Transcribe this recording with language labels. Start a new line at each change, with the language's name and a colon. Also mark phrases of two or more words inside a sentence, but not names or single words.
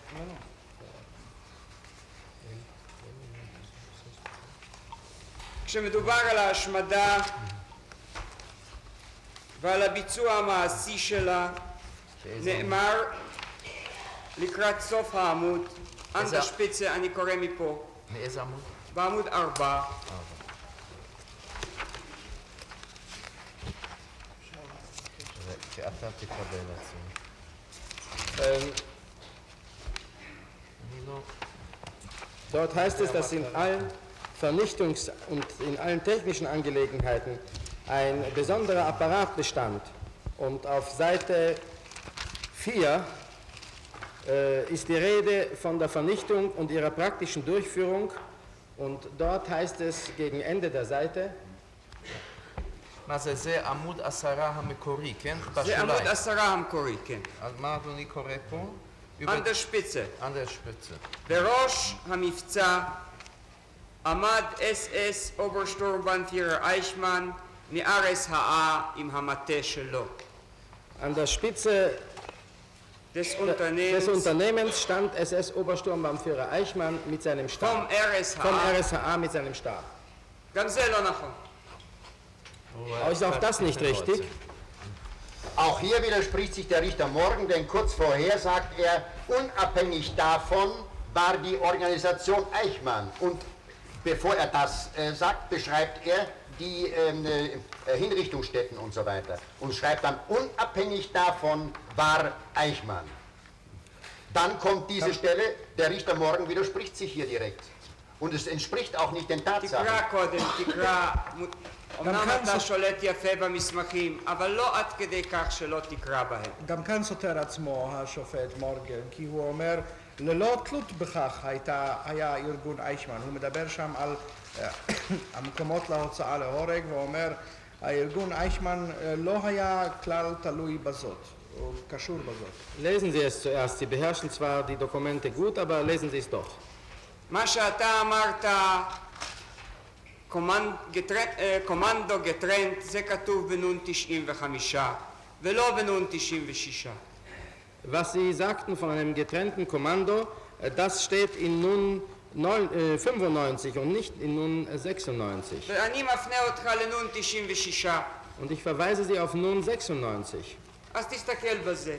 Hebrew: כשמדובר על ההשמדה ועל הביצוע המעשי שלה, נאמר לקראת סוף העמוד,
German: an der Spitze,
Hebrew: אני קורא מפה. מאיזה עמוד? בעמוד 4. שאתה תקבל עצמי.
German: Dort heißt es, dass in allen Vernichtungs- und in allen technischen Angelegenheiten ein besonderer Apparat bestand. Und auf Seite 4 ist die Rede von der Vernichtung und ihrer praktischen Durchführung. Und dort heißt es gegen Ende der Seite,
Hebrew: מה זה? זה עמוד 10 המקורי, כן? זה עמוד 10 המקורי, כן. אז מה אדוני קורא פה?
German: an der Spitze. an der Spitze.
Hebrew: בראש המבצע עמד אס אוברשטורמבנפירר אייכמן מארץ ההא עם המטה שלו.
German: an der Spitze des Unternehmens stand SS-Obersturmbannführer Eichmann mit seinem Stab. Vom RSHA mit seinem Stab.
Hebrew: גם זה לא נכון.
German: Ist auch das nicht richtig? Auch hier widerspricht sich der Richter Morgan, denn kurz vorher sagt er, unabhängig davon war die Organisation Eichmann. Und bevor er das sagt, beschreibt er die Hinrichtungsstätten und so weiter. Und schreibt dann, unabhängig davon war Eichmann. Dann kommt diese Stelle, der Richter Morgan widerspricht sich hier direkt. Und es entspricht auch nicht den Tatsachen.
Hebrew: אמנם אתה שולט יפה במסמכים, אבל לא עד כדי כך שלא תקרא בהם. גם כאן סותר עצמו השופט מורגן, כי הוא אומר, ללא תלות בכך היה ארגון אייכמן. הוא מדבר שם על המקומות להוצאה להורג, והוא אומר, הארגון אייכמן לא היה כלל תלוי בזאת, או קשור בזאת.
German: Lesen Sie es zuerst. Sie beherrschen zwar die Dokumente gut, aber lesen Sie es doch.
Hebrew: מה שאתה אמרת,
German: Kommando getrennt,
Hebrew: זה כתוב בנון 95 ולא בנון 96.
German: Was Sie sagten von einem getrennten Kommando, das steht in Nun 95 und nicht in Nun 96.
Hebrew: ואני מפנה אותך לנון 96.
German: Und ich verweise Sie auf Nun 96.
Hebrew: אז תסתכל בזה.